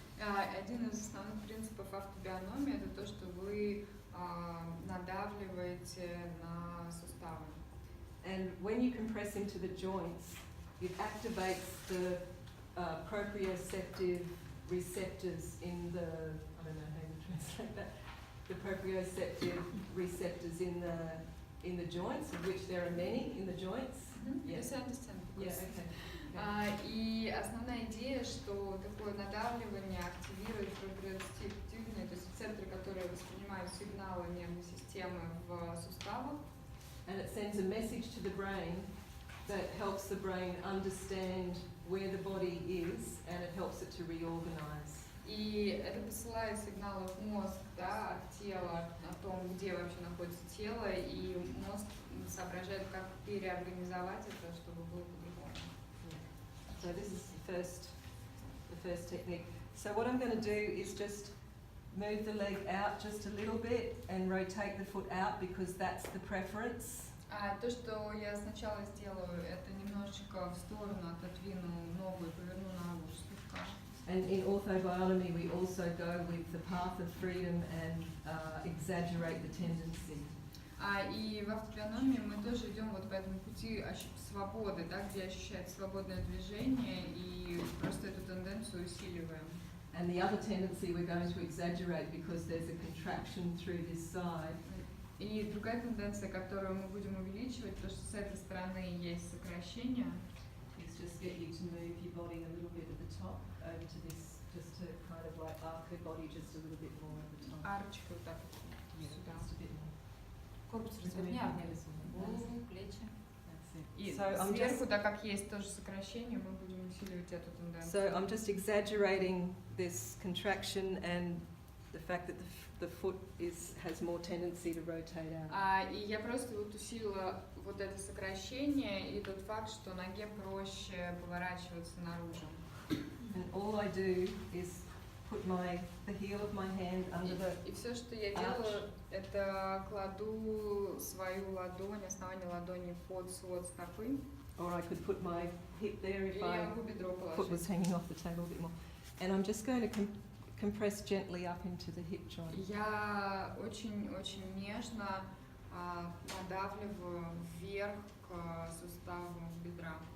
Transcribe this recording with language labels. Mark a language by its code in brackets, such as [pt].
[ru] Один из основных принципов автобиономии это то, что вы надавливаете на суставы. [en] And when you compress into the joints, it activates the proprioceptive receptors in the, I don't know how you translate that, the proprioceptive receptors in the joints, of which there are many in the joints. Yes, I understand. Yeah, okay. [ru] И основная идея, что такое надавливание активирует проприоцептивные, то есть рецепторы, которые воспринимают сигналы нервной системы в суставах. [en] And it sends a message to the brain that helps the brain understand where the body is, and it helps it to reorganize. [ru] И это посылает сигналы в мозг, да, от тела, о том, где вообще находится тело, и мозг соображает, как переорганизовать это, чтобы было по-другому. [en] So this is the first technique. So what I'm going to do is just move the leg out just a little bit and rotate the foot out because that's the preference. [ru] То, что я сначала сделаю, это немножечко в сторону отодвину ногу и поверну ногу слегка. [en] And in orthobionomy we also go with the path of freedom and exaggerate the tendency. [ru] И в автобиономии мы тоже идем вот по этому пути свободы, да, где ощущается свободное движение, и просто эту тенденцию усиливаем. [en] And the other tendency we're going to exaggerate because there's a contraction through this side. [ru] И другая тенденция, которую мы будем увеличивать, потому что с этой стороны есть сокращение. [en] Is just get you to move your body a little bit at the top over to this, just to kind of like arc your body just a little bit more at the top. [ru] Арочку вот так [en] Yeah, [ru] сюда. [en] just a bit more. [ru] Корпус разверни, плечи. И [en] So [ru] сверху, так как есть тоже сокращение, мы будем усиливать эту тенденцию. [en] So I'm just exaggerating this contraction and the fact that the foot has more tendency to rotate out. [ru] И я просто вот усилила вот это сокращение и тот факт, что ноге проще поворачиваться наружу. [en] And all I do is put the heel of my hand under the [ru] И все, что я делаю, это кладу свою ладонь, основание ладони под свод стопы. [en] or I could put my hip there if [ru] Или [en] I [ru] я могу бедро [en] foot was [ru] положить. [en] hanging off the table a bit more. And I'm just going to compress gently up into the hip joint. [ru] Я очень-очень нежно надавливаю вверх к суставу бедра.